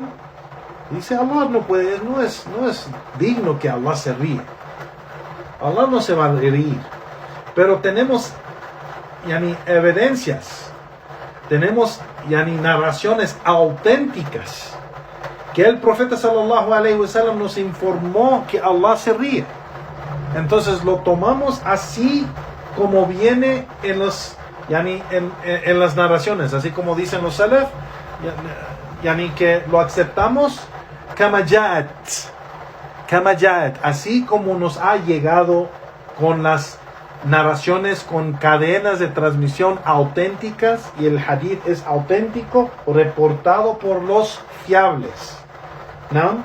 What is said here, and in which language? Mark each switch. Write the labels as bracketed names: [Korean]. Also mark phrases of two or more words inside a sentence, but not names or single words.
[Spanish] Dice, Allah no puede, no es digno que Allah se ríe. Allah no se va a reír. Pero tenemos evidencias tenemos narraciones auténticas que el profeta [Arabic] صلى الله عليه وسلم [Spanish] nos informó que Allah se ríe. Entonces lo tomamos así como viene en las narraciones, así como dicen los salaf, que lo aceptamos [Arabic] كما جاءت, [Spanish] así como nos ha llegado, con las narraciones, con cadenas de transmisión auténticas, y el hadith es auténtico, reportado por los fiables, ¿no?